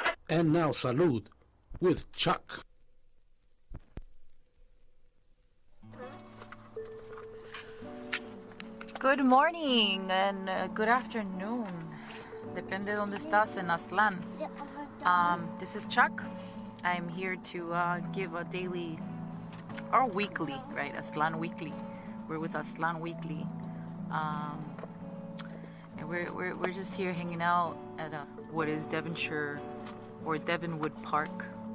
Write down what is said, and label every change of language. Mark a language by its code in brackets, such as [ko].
[en] And now, Salud with Chuck. Good morning and good afternoon. [es] Depende donde estás en Aztlán. [en] This is Chuck. I'm here to give a daily or weekly, right? Aztlan Weekly. We're with Aztlan Weekly. And we're just here hanging out at what is Devonshire or Devonwood Park.